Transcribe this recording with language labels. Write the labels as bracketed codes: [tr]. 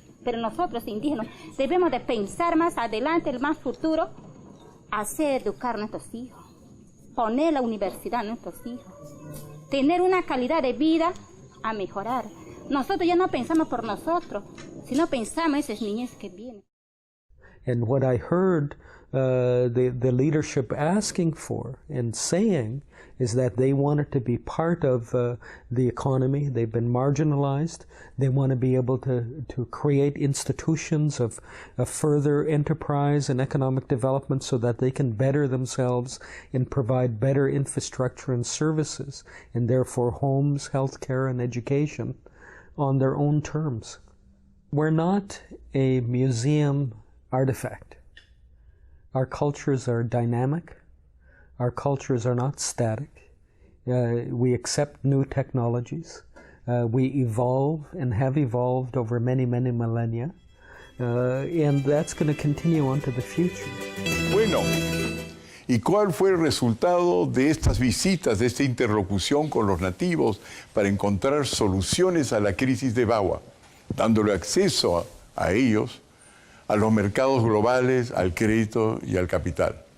[es] Pero nosotros indígenas debemos de pensar más adelante, el más futuro, hacer educar a nuestros hijos, poner la universidad a nuestros hijos, tener una calidad de vida a mejorar. Nosotros ya no pensamos por nosotros, sino pensamos en esas niñez que vienen. [en] And what I heard the leadership asking for and saying is that they wanted to be part of the economy. They've been marginalized. They want to be able to create institutions of further enterprise and economic development so that they can better themselves and provide better infrastructure and services, and therefore homes, healthcare, and education on their own terms. We're not a museum artifact. Our cultures are dynamic. Our cultures are not static. We accept new technologies. We evolve and have evolved over many, many millennia. And that's going to continue on to the future. [es] Bueno, ¿y cuál fue el resultado de estas visitas, de esta interlocución con los nativos para encontrar soluciones a la crisis de Bagua, dándole acceso a ellos, a los mercados globales, al crédito y al capital?